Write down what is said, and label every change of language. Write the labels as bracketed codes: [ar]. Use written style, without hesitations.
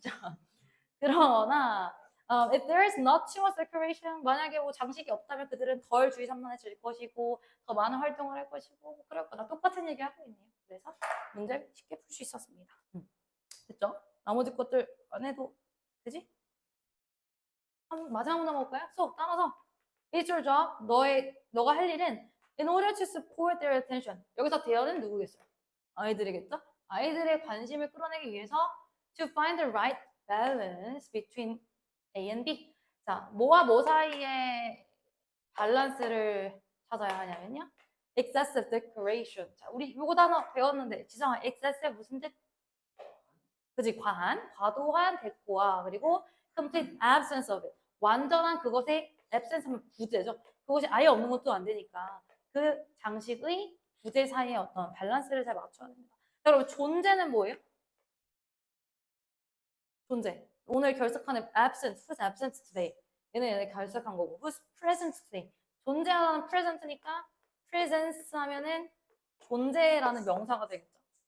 [ko] 자, 그러나 [en] if there is not too much decoration, [ko] 만약에 뭐 장식이 없다면 그들은 덜 주의 산만해질 것이고 더 많은 활동을 할 것이고 뭐 그럴 거다. 똑같은 얘기 하고 있네요. 그래서 문제를 쉽게 풀 수 있었습니다. 됐죠? 나머지 것들 안 해도 되지? 마지막 문제 볼까요? 따라서 [en] It's your job. [ko] 너가 할 일은 [en] in order to support their attention. [ko] 여기서 there는 누구겠어요? 아이들이겠죠? 아이들의 관심을 끌어내기 위해서 [en] to find the right balance between A and B. [ko] 자, 뭐와 뭐 사이에 밸런스를 찾아야 하냐면요. [en] excessive decoration. [ko] 자, 우리 요거 단어 배웠는데 지성아, excessive 무슨 뜻? 그지? 과도한 데코와 그리고 [en] complete absence of it. [ko] 완전한 그것의 absence 하면 부재죠. 그것이 아예 없는 것도 안 되니까 그 장식의 부재 사이의 어떤 밸런스를 잘 맞춰야 됩니다. 자, 그럼 존재는 뭐예요? 존재. 오늘 결석하는 [en] absent, who's absent today? [ko] 얘네 결석한 거고 [en] who's present today? [ko] 존재하는 present니까 presence 하면은 존재라는 명사가 되겠죠.